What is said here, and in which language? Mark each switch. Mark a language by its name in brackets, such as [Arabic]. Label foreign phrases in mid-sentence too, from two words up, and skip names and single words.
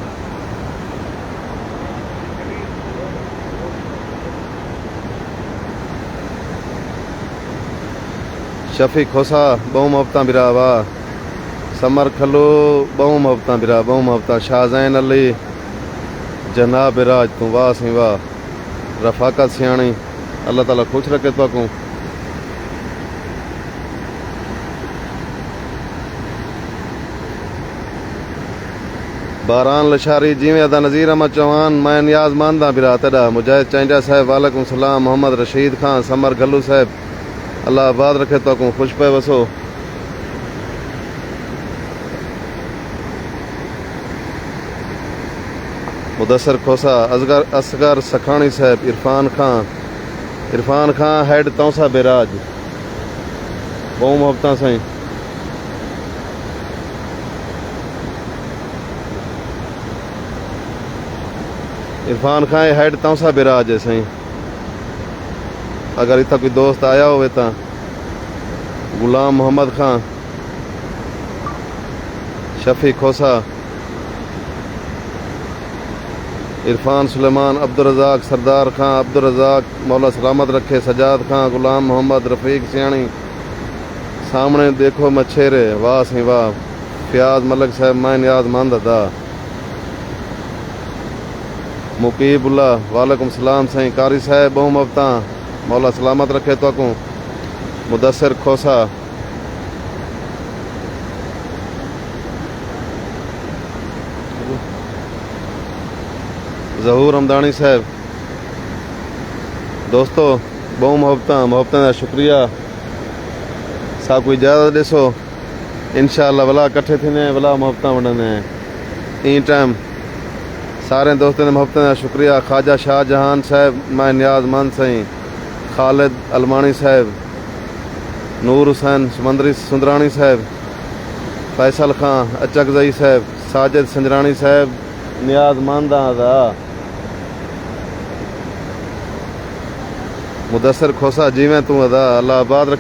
[Saraiki] शफी खोसा बहु मुहब्बत बिरा वाह, समर खलू बहु मुहब्बत बिरा बहु मुहब्बत, शाहजैन अली जनाब राज तू वाह सी वाह, रफाकत सियाणी अल्लाह ताला खुश रखे तो को। बारान लशारी जीवे अदा नज़ीर अहमद चौहान मैं नियाज मानदा बिरा तड़ा, मुजाहिद चैंजा साहब वालेकुम सलाम, मोहम्मद रशीद खान, समर गल्लू साहब अल्लाह आबाद रखे तो को, खुश पे वसो। मुदस्सर खोसा, असगर सखानी साहब, इरफान खान हेड तौसा बेराज बहु मुहब्बत सही, इरफान खान हेड तौसा बिराज है सही। [Urdu] अगर इतना कोई दोस्त आया हो तो गुलाम मोहम्मद खान, शफी खोसा, इरफान [Saraiki] सुलेमान, अब्दुल रज़ाक, सरदार खान, अब्दुल रज़ाक मौला सलामत रखे, सजाद खान, गुलाम मोहम्मद, रफ़ीक सियाणी, सामने देखो मच्छेरे वाह सी वाह, फियाज मलक साहब मैं नियाज मंद अदा, मुकीबुल्ला वालेकुम सलाम सही, कारी साहब बहु मुहब्बत मौला सलामत रखे तो को। मुदस्सिर खोसा, ज़हूर हमदानी साहब, दोस्तों बहु मुहब्बत का शुक्रिया, सा कोई इजाज़त ॾिसो इंशाअल्लाह भला कट्ठे थींदे भला मुहब्बत वंडंदे ई टाइम। सारे दोस्तों ने मुहब्बत का शुक्रिया। ख्वाजा शाहजहान साहब मैं नियाज मंद सही, खालिद अलमानी साहब, नूर हुसैन समंदरी सुंदरानी साहब, फैसल खान अचकजई साहब, साजिद संजरानी साहब नियाज मंद दा, मुदस्सिर खोसा जीवें तू अदा अल्लाह आबाद रखे।